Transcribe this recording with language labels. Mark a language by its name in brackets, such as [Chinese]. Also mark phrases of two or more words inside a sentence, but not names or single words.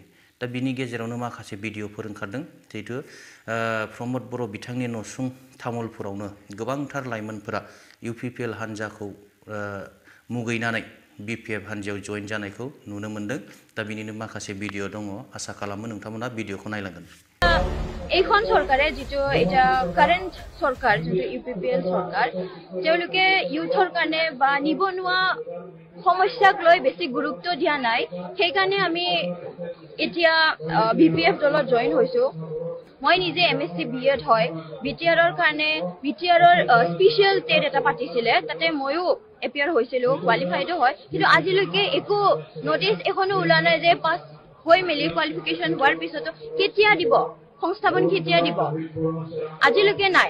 [Bodo] दा बिनि गेजेरावनो माखासे भिडिअफोर ओंखारदों जिहेतु प्रमद बर' बिथांनि नसुं तामुलपुरावनो गोबांथार लाइमोनफोरा इउपिपिएल हान्जाखौ मुगैनानै बिपिएफ हान्जायाव जयेन जानायखौ नुनो मोनदों। दा बिनिनो माखासे भिडिअ दङ, आसा खालामो नोंथांमोना भिडिअखौ नायलांगोन। [Assamese] এইখন সরকারে যেটো এটা কারেন্ট সরকার যেটো ইউপিপিএল সরকার তেওঁলোকে ইউথৰ কাৰণে বা নিবনুৱা সমস্যাক লৈ বেছি গুৰুত্ব দিয়া নাই সেইকাৰণে আমি এতিয়া বিপিএফ দলত জয়েন হৈছো। মই নিজে এমএসসি বিএড হয় বিটিআৰৰ কাৰণে বিটিআৰৰ স্পেশাল টেট এটা পাতিছিলে তাতে ময়ো এপিয়াৰ হৈছিলো কোৱালিফাইডো হয় কিন্তু আজিলৈকে একো নোটিছ এখনো ওলোৱা নাই যে পাছ হৈ মেলি কোৱালিফিকেশ্যন হোৱাৰ পিছতো কেতিয়া দিব সংস্থাপন কেতিয়া দিব আজিলৈকে নাই।